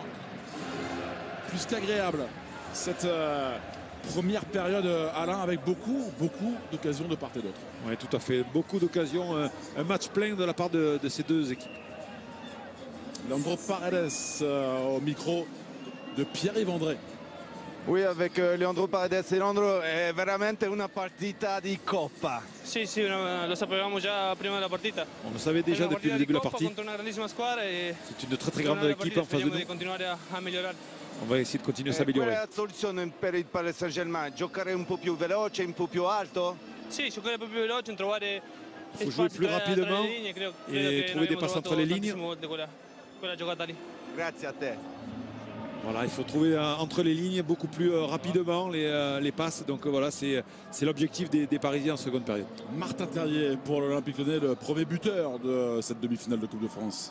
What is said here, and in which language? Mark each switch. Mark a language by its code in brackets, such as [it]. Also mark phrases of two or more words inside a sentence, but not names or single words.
[fr] Plus qu'agréable cette première période, Alain, avec beaucoup d'occasions de part et d'autre. Oui, tout à fait. Beaucoup d'occasions. Un match plein de la part de ces deux équipes. Leandro Paredes au micro de Pierre-Yves André. Oui, avec Leandro Paredes. [it] Leandro, è veramente una partita di Coppa. Sì, lo sapevamo già prima della partita. [fr] On le savait déjà depuis le début de la partie. C'est une très grande équipe en face de nous. On va essayer de continuer à s'améliorer. [it] Qual è la soluzione per il Paris Saint-Germain? Giocare un po' più veloce, un po' più alto? Sì, giocare un po' più veloce, trovare [fr] il faut jouer plus rapidement et trouver des passes entre les lignes. [it] Grazie a te. [fr] Voilà, il faut trouver entre les lignes beaucoup plus rapidement les passes. Donc voilà, c'est l'objectif des Parisiens en seconde période. Martin Terrier pour l'Olympique Lyonnais, le premier buteur de cette demi-finale de Coupe de France.